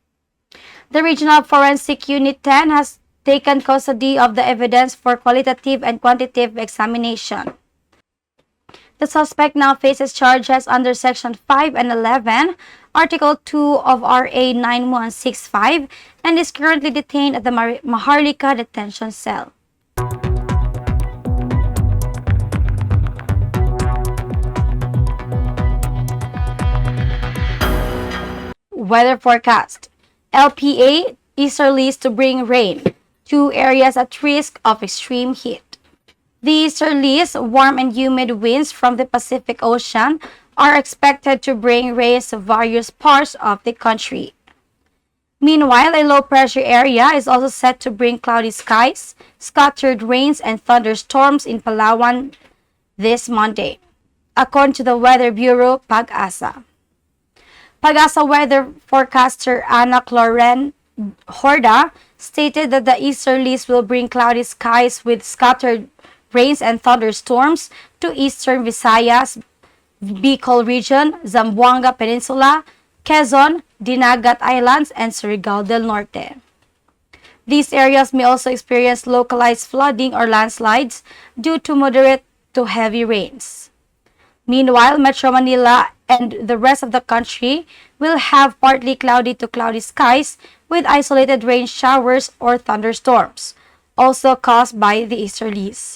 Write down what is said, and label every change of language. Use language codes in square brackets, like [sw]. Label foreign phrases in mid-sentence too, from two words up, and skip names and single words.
[en] The Regional Forensic Unit 10 has taken custody of the evidence for qualitative and quantitative examination. The suspect now faces charges under Section 5 and 11, Article 2 of RA 9165, and is currently detained at the Maharlika Detention Cell. Weather forecast. LPA, easterlies to bring rain. 2 areas at risk of extreme heat. The easterlies, warm and humid winds from the Pacific Ocean, are expected to bring rains to various parts of the country. Meanwhile, a low-pressure area is also set to bring cloudy skies, scattered rains, and thunderstorms in Palawan this Monday, according to the Weather Bureau, PAG-ASA. PAG-ASA weather forecaster Ana Cloren Horda stated that the easterlies will bring cloudy skies with scattered rains and thunderstorms to eastern Visayas, Bicol region, Zamboanga Peninsula, Quezon, Dinagat Islands, and Surigao del Norte. These areas may also experience localized flooding or landslides due to moderate to heavy rains. Meanwhile, Metro Manila and the rest of the country will have partly cloudy to cloudy skies with isolated rain showers or thunderstorms, also caused by the easterlies.